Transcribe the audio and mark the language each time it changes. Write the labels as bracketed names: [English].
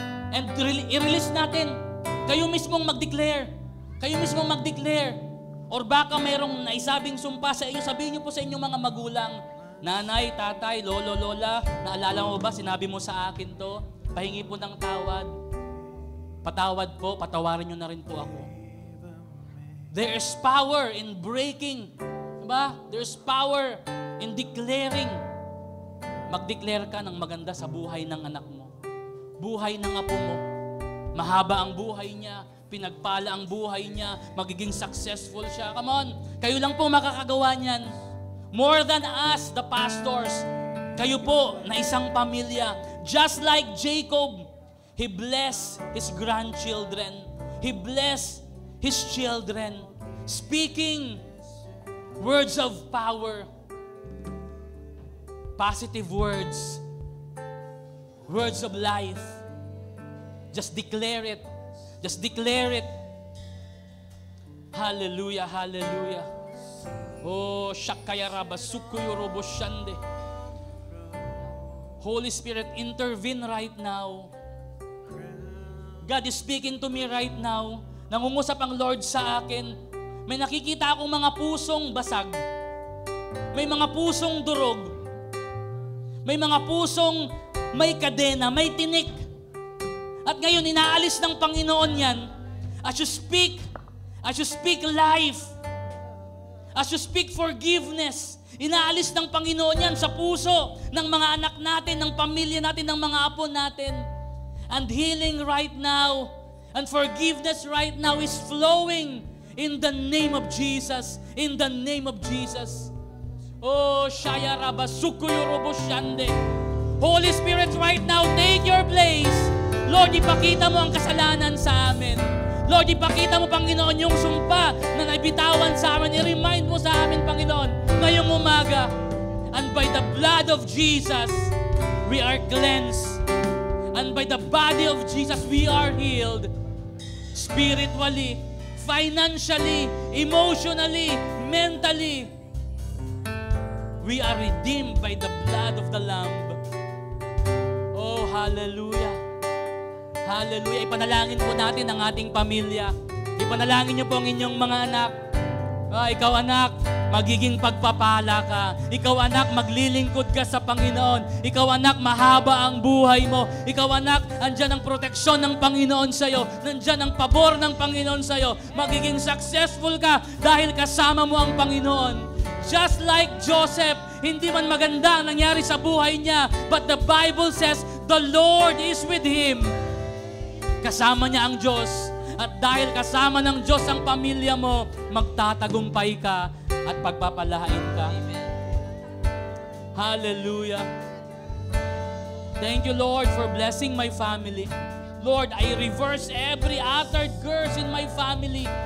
[Filipino] And i-release natin. Kayo mismong mag-declare. Kayo mismong mag-declare. Or baka mayroong naisabing sumpa sa inyo, sabihin niyo po sa inyong mga magulang, nanay, tatay, lolo, lola, naalala mo ba, sinabi mo sa akin to, pahingi po ng tawad. Patawad po, patawarin niyo na rin po ako. [English] There is power in breaking. [Filipino] Diba? [English] There's power in declaring. [Filipino] Mag-declare ka ng maganda sa buhay ng anak mo. Buhay ng apo mo. Mahaba ang buhay niya. Pinagpala ang buhay niya. Magiging successful siya. [English] Come on. [Filipino] Kayo lang po makakagawa niyan. [English] More than us, the pastors. [Filipino] Kayo po na isang pamilya. [English] Just like Jacob, he blessed his grandchildren. He blessed his children, speaking words of power, positive words, words of life. Just declare it. Just declare it. Hallelujah, hallelujah. Oh, shakaya raba sukuyo robo shande. Holy Spirit, intervene right now. God is speaking to me right now. [Filipino] Nangungusap ang Lord sa akin. May nakikita akong mga pusong basag. May mga pusong durog. May mga pusong may kadena, may tinik. At ngayon, inaalis ng Panginoon yan. [English] As you speak life, as you speak forgiveness, [Filipino] inaalis ng Panginoon yan sa puso ng mga anak natin, ng pamilya natin, ng mga apo natin. [English] And healing right now, and forgiveness right now is flowing in the name of Jesus. In the name of Jesus. Oh, Shaya Rabba Sukuyo Robo Shande. Holy Spirit, right now, take your place. [Filipino] Lord, ipakita mo ang kasalanan sa amin. Lord, ipakita mo, Panginoon, yung sumpa na naibitawan sa amin. I-remind mo sa amin, Panginoon, ngayong umaga. [English] And by the blood of Jesus, we are cleansed. And by the body of Jesus, we are healed. Spiritually, financially, emotionally, mentally, we are redeemed by the blood of the Lamb. Oh, hallelujah. Hallelujah. [Filipino] Ipanalangin po natin ang ating pamilya. Ipanalangin niyo po ang inyong mga anak. Ikaw anak, magiging pagpapala ka. Ikaw anak, maglilingkod ka sa Panginoon. Ikaw anak, mahaba ang buhay mo. Ikaw anak, andyan ang proteksyon ng Panginoon sa'yo. Nandyan ang pabor ng Panginoon sa'yo. Magiging successful ka dahil kasama mo ang Panginoon. [English] Just like Joseph, [Filipino] hindi man maganda ang nangyari sa buhay niya, [English] but the Bible says, the Lord is with him. [Filipino] Kasama niya ang Diyos. At dahil kasama ng Diyos ang pamilya mo, magtatagumpay ka at pagpapalain ka. [English] Amen. Hallelujah. Thank you, Lord, for blessing my family. Lord, I reverse every uttered curse in my family.